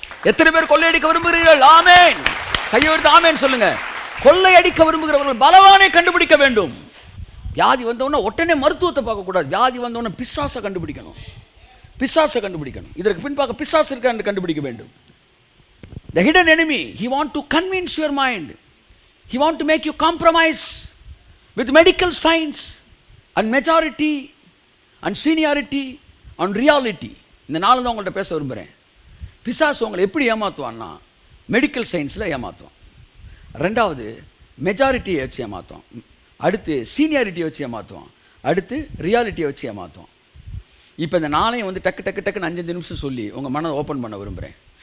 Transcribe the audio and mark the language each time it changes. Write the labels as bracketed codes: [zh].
[ta] எத்தனை பேர் கொள்ளையடிக்க விரும்புகிறீர்கள்? ஆமேன். கையை எடுத்து ஆமேன் சொல்லுங்க. கொள்ளையடிக்க விரும்புகிறவர்கள் பலவானை கண்டுபிடிக்க வேண்டும். வியாதி வந்தவொடனே உடனே மருத்துவத்தை பார்க்கக்கூடாது. வியாதி வந்தவொடனே பிசாசை கண்டுபிடிக்கணும், பிசாசை கண்டுபிடிக்கணும். இதற்கு பின்பாக பிசாசு இருக்கா என்று கண்டுபிடிக்க வேண்டும். [en] The hidden enemy, he want to convince your mind, he want to make you compromise with medical science and majority and seniority and reality. [ta] இந்த நாள் தான் உங்கள்கிட்ட பேச விரும்புகிறேன். பிசாசு உங்களை எப்படி ஏமாற்றுவான்னா, மெடிக்கல் சயின்ஸில் ஏமாற்றுவான், ரெண்டாவது மெஜாரிட்டியை வச்சு ஏமாற்றுவான், அடுத்து சீனியாரிட்டியை வச்சு ஏமாற்றுவான், அடுத்து ரியாலிட்டியை வச்சு ஏமாற்றுவான். இப்போ இந்த நாளையும் வந்து டக்கு டக்கு டக்குன்னு 5 நிமிஷம் சொல்லி உங்கள் மனதை ஓப்பன் பண்ண விரும்புகிறேன்.